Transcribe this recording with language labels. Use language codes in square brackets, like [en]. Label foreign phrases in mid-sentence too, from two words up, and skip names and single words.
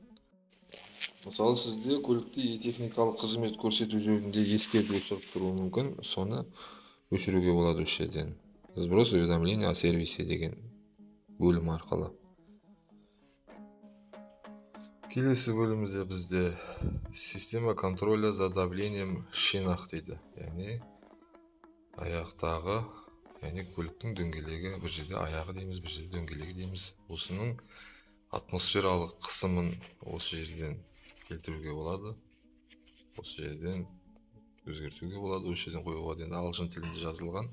[kk] Мысалы, сізде көлікте техникалық қызмет көрсету жөнінде ескерту шығып тұруы мүмкін, соны өшіруге болады осы жерден. [ru] Сброс уведомления о сервисе [kk] деген бөлім арқылы. Келесі бөлімізде бізде [ru] система контроля за давлением шинах дейді. [kk] Яғни аяқтағы, яғни көліктің дөңгелегі, бір жерде аяғы дейміз, бір жерде дөңгелегі дейміз. Осының атмосфералық қысымын осы жерден келтіруге болады. Осы жерден өзгертуге болады, осы жерден қоюға дейін ағылшын тілінде жазылған.